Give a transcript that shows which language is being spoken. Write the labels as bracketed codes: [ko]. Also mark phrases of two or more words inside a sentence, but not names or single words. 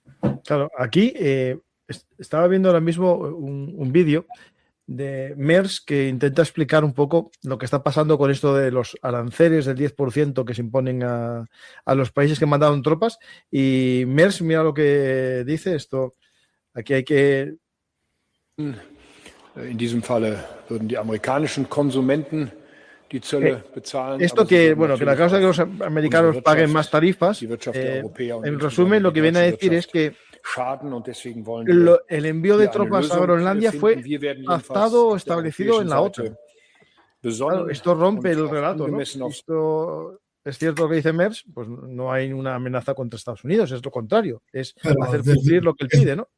[es] Claro, aquí estaba viendo ahora mismo un vídeo de Merz, que intenta explicar un poco lo que está pasando con esto de los aranceles del 10% que se imponen a los países que mandaron tropas. Y Merz, mira lo que dice esto. Aquí hay que... [de] In diesem Falle würden die amerikanischen Konsumenten die Zölle bezahlen. [es] Esto que la causa de que los americanos paguen más tarifas, en resumen, lo que viene a decir es que el envío de tropas a Groenlandia fue pactado o establecido en la OTAN. Claro, esto rompe el relato, ¿no? Esto es cierto lo que dice Merz, pues no hay una amenaza contra Estados Unidos, es lo contrario, es hacer cumplir lo que él pide, ¿no?